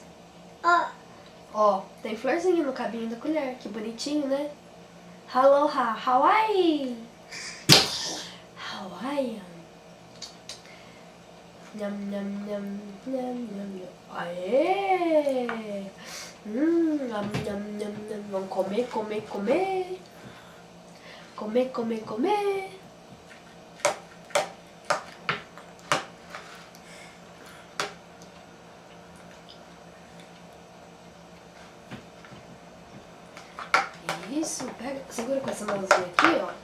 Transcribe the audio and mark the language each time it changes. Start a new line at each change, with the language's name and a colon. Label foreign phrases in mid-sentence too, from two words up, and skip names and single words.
Portuguese: Ó, tem florzinha no cabinho da colher. Que bonitinho, né? Aloha, Hawaii. Hawaiian. Nham, nham, nham, nham, nham, nham. Aê! Nham, nham, nham, nham. Vamos comer, comer, comer. Comer, comer, comer. Isso, pega, segura com essa mãozinha aqui, ó.